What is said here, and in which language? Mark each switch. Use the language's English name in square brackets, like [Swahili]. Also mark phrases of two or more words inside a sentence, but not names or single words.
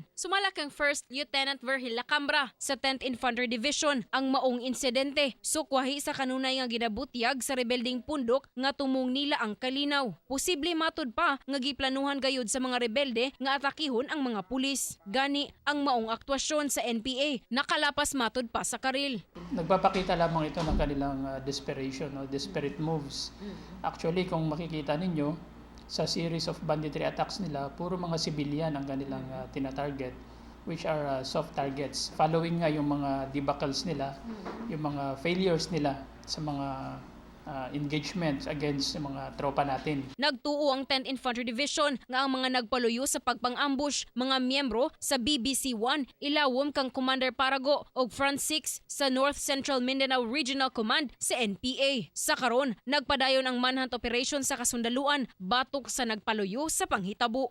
[Cebuano] Sumala kang First Lieutenant Virgil Lacambra sa 10th Infantry Division ang maong insidente. Sukwahi sa kanunay nga ginabutyag sa rebelding pundok nga tumong nila ang kalinaw. Posible matud pa nga giplanuhan gayud sa mga rebelde nga atakihon ang mga pulis. Gani ang maong aktwasyon sa NPA nakalapas matud pa sa karil. [Filipino] Nagpapakita lamang ito ng kanilang desperation o [English] desperate moves. [Filipino] Actually, kung makikita ninyo, sa [English] series of banditry attacks [Filipino] nila, puro mga civilian ang kanilang tina-target, [English] which are soft targets. [Filipino] Following nga yung mga debacles nila, yung mga failures nila sa mga engagements against mga tropa natin. [Cebuano] Nagtuo ang 10th Infantry Division nga ang mga nagpaluyo sa pagpang-ambush mga miyembro sa BBC-1 ilawom kang Commander Parago og Front 6 sa North Central Mindanao Regional Command sa NPA. Sa karon, nagpadayon ang [English] manhunt operation [Cebuano] sa kasundaluan batok sa nagpaluyo sa panghitabo.